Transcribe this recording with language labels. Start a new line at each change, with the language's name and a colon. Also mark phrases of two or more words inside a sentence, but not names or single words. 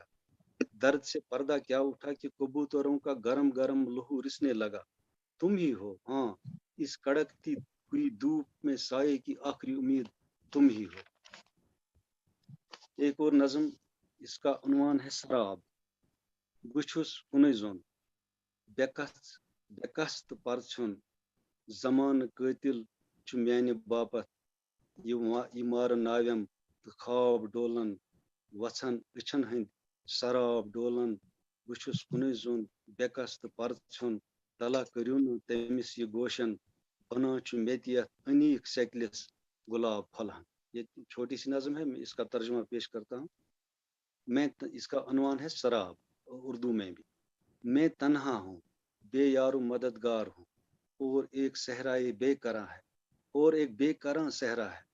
Urdu: درد سے پردہ کیا اٹھا کہ کبوتروں کا گرم گرم لہو رسنے لگا. تم ہی ہو، ہاں، اس کڑکتی ہوئی دھوپ میں سائے کی آخری امید تم ہی ہو. ایک اور نظم، اس کا عنوان ہے شراب.
Kashmiri: बुछुस कुनैज़ोन बेकस्त परछुन जमान कातिल छु म्याने बापत ये मारन नाव्यम तो ख्वाब डोलन वछन अछन हंद शराब डोलन बुछुस कुनैज़ोन बेकस्त परछुन तला करियो न तमिस ये गोशन बना छु मेतियत अनीक सेकलिस गुलाब फलहन।
Urdu: یہ چھوٹی سی نظم ہے، میں اس کا ترجمہ پیش کرتا ہوں۔ اس کا عنوان ہے شراب، اردو میں بھی. میں تنہا ہوں، بے یار و مددگار ہوں، اور ایک صحرائے بیکراں ہے، اور ایک بیکراں صحرا ہے.